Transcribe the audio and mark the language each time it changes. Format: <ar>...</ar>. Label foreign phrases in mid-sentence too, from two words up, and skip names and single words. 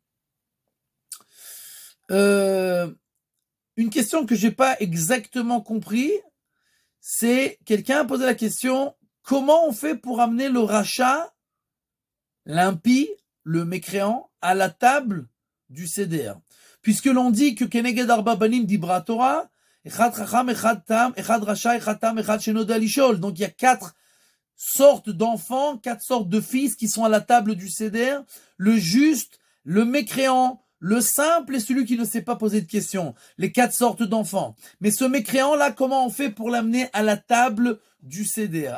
<fr>Une question que j'ai pas exactement compris, c'est quelqu'un a posé la question, comment on fait pour amener le rachat, l'impie, le mécréant, à la table du Seder? Puisque l'on dit que</fr> <he>כנגד ארבעה בנים דברה תורה, אחד חכם, אחד תם, אחד רשע, אחד תם, אחד שאינו יודע לשאול.</he> <fr>Donc il y a 4 sortes d'enfants, 4 sortes de fils qui sont à la table du Seder. Le juste, le mécréant, le simple et celui qui ne sait pas poser de questions. Les 4 sortes d'enfants. Mais ce mécréant-là, comment on fait pour l'amener à la table du Seder?</fr>